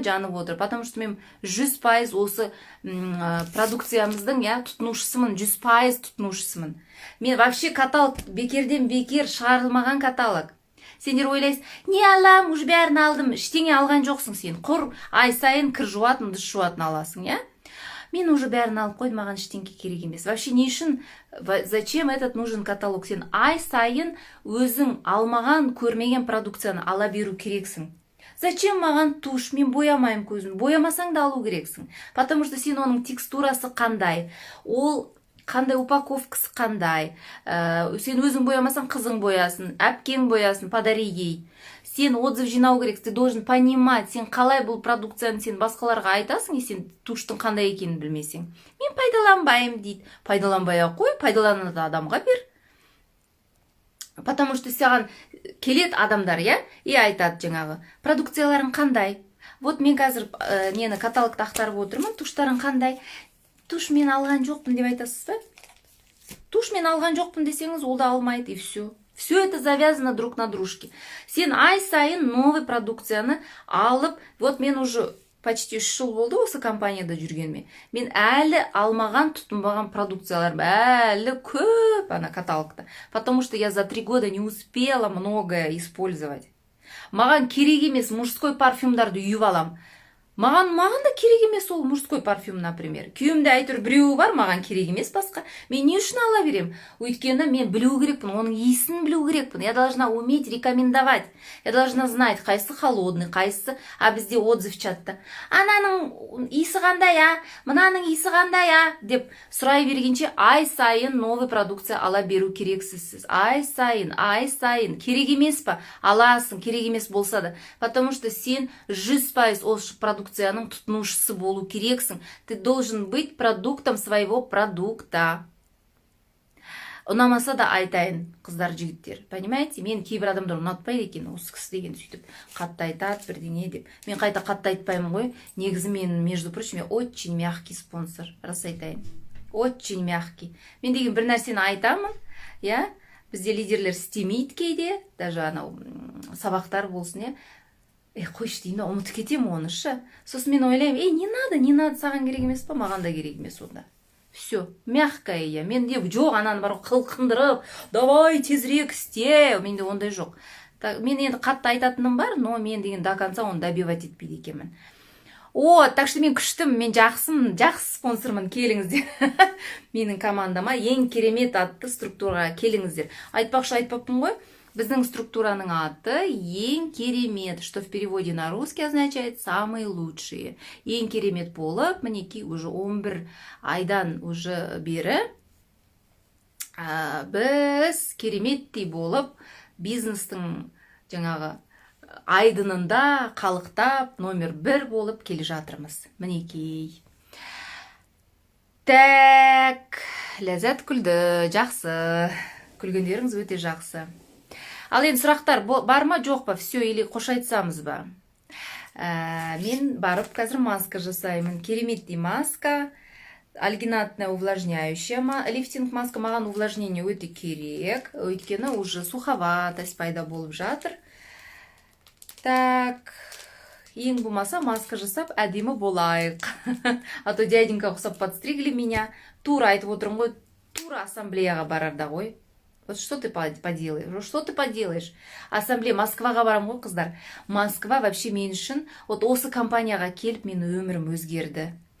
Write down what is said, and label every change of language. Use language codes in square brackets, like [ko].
[kk] Жанып отыр. Потому что мен 100% осы продукциямыздың тұтынушысымын. 100% тұтынушысымын. Мен вообще каталог бекерден бекер шығарылмаған каталог. Сендер ойлайсыз, не алам, уже бәрін алдым. Ештеңе алған жоқсың сен. Құр ай сайын кір жуатын, дұш жуатын аласың, Мен уже бәрін алып қойдым, маған ештеңе керек емес. [ru] Вообще [kk] не үшін, [ru] зачем этот нужен каталог? [kk] Сен ай сайын өзің алмаған, көрмеген продукцияны ала беру керексің. Зачем маған туш? Мен боямайым көзім. Боямасаң да алу керексің. Потому что сен оның текстурасы қандай, ол қандай упаковкасы қандай. Сен өзің боямасаң, қызың боясын, әпкең боясын, [ru] подари ей. [kk] Сен отзыв жинау керек, [ru] ты должен понимать, [kk] сен қалай бұл продукцияны сен басқаларға айтасың, и сен туштың қандай екенін білмесең. Мен пайдаланбайым дейді. Пайдаланбай қой, пайдаланады адамға бер. Потому что саған келет адамдар, и айтады жаңағы, продукцияларың қандай. Вот мен қазір нені каталогты ақтарып отырмын, туштарың қандай. Туш мен алған жоқпын деп айтасыз ба? Туш мен алған жоқпын десеңіз, ол да алмайды, [ru] и все. Все это завязано друг на дружке. [kk] Сен ай сайын новый продукцияны алып, вот мен уже почти 3 жыл болды осы компанияда жүргеніме. Мен әлі алмаған, тұтынбаған продукциялар әлі көп ана каталогта. [ru] Потому что я за 3 года не успела многое использовать. [kk] Маған керек емес мужской парфюмдарды үйіп алам. Маған да керек емес ол мужской парфюм, например. Күйімде әйтеуір біреуі бар, маған керек емес басқа. Мен не үшін ала берем? Өйткені мен білу керекпін, оның иісін білу керекпін. [ru] Я должна уметь рекомендовать. Я должна знать, қайсы холодный, қайсы, а [kk] бізде отзыв чатта. Ананың иісі қандай, мынаның иісі қандай, деп сұрай бергенше ай сайын новый продукция ала беру керексіз сіз. Ай сайын. Керек емес па? Аласың, керек емес болса да. Потому что сен 100% ол продукцияның тұтынушысы болу керексің. [ru] Ты должен быть продуктом своего продукта. [kk] Ұнамаса да айтайын, қыздар, жігіттер. Понимаете? Мен кейбір адамдар ұнатпайды екен, осы кісі деген сөйтіп қатты айтады, бірдеңе деп. Мен қайта қатты айтпаймын ғой. Негізі мен, [ru] между прочим, я очень мягкий спонсор. [kk] Рас айтайын. [ru] Очень мягкий. [kk] Мен деген бір нәрсені айтамын, бізде лидерлер істемейді кейде, даже анау сабақтар болсын, қойшы деймін, ұмытып кетемін оны, Сосын мен ойлаймын, [ru] не надо, [kk] саған керек емес па, маған да керек емес онда. Все, мягкая мен де жоқ, ананы бар қылқындырып, давай тезірек істе, менде ондай жоқ. Мен енді қатты айтатыным бар, но мен деген до конца оны добивать етпейді екенмін. Так что мен күштім, мен жақсы спонсормын, келіңіздер. Менің командама ең керемет атты структураға келіңіздер. Айтпаппын ғой. Біздің структураның аты ең керемет, [ru] что в переводе на русский означает самые лучшие. [kk] Ең керемет болып, мінекей уже 11 айдан уже бері біз кереметтей болып бизнестің жаңағы айдынында қалықтап номер 1 болып келе жатырмыз. Мінекей. Так, ләззат күлді, жақсы. Күлгендеріңіз өте жақсы. Ал енді сұрақтар бар ма, жоқ па? Все, или қош айтсамыз ба? Мен барып қазір маска жасаймын. [ru] Кереметтей маска, альгинатная увлажняющая лифтинг маска. [kk] Маған увлажнение өте керек, өйткені уже суховатость пайда болып жатыр. Так, ең болмаса маска жасап әдемі болайық. [ru] А то дяденька ұқсап подстригли меня. [kk] Тура айтып отырмын ғой, тура ассамблеяға барарда ғой. [ru] Вот что ты поделаешь? [kk] Что ты поделаешь? Ассамблея Москваға барам ғой, қыздар. Москва вообще мен үшін, вот осы компанияға келіп, менің өмірім өзгерді.